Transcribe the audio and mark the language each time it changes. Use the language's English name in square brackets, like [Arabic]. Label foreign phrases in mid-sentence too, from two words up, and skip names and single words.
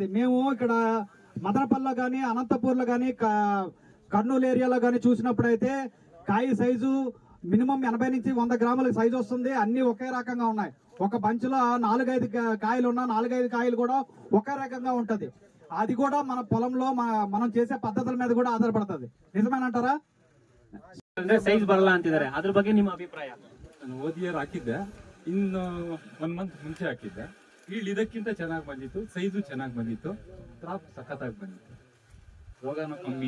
[Telugu] మేము ఇక్కడ మదనపల్లిలో కానీ, అనంతపూర్లో కానీ, కర్నూలు ఏరియాలో కానీ చూసినప్పుడు అయితే కాయ సైజు మినిమం 80 నుంచి 100 గ్రాముల సైజు వస్తుంది. అన్ని ఒకే రకంగా ఉన్నాయి. ఒక బంచ్లో 4-5 కాయలు ఉన్నా 4-5 కాయలు కూడా ఒకే రకంగా ఉంటది. అది కూడా మన పొలంలో మనం చేసే పద్ధతుల మీద [Kannada] ಕೂಡ ಆಧಾರಪಡುತ್ತದೆ. ನಿಜಮೇನಂತಾರಾ? ಅಂದ್ರೆ ಸೈಜ್ ಬರಲ್ಲ ಅಂತಿದ್ದಾರೆ, ಅದ್ರ ಬಗ್ಗೆ ನಿಮ್ಮ ಅಭಿಪ್ರಾಯ? ನಾನು ಓದಿಯರ್ ಹಾಕಿದ್ದೆ, ಇನ್ನು 1 ಮಂತ್ ಮುಂಚೆ ಹಾಕಿದ್ದೆ. ಇಲ್ಲಿ ಇದಕ್ಕಿಂತ ಚೆನ್ನಾಗಿ ಬಂದಿತ್ತು, ಸೈಜು ಚೆನ್ನಾಗಿ ಬಂದಿತ್ತು, ಕ್ರಾಪ್ ಸಖತ್ತಾಗಿ ಬಂದಿತ್ತು, ರೋಗನೂ ಕಮ್ಮಿ.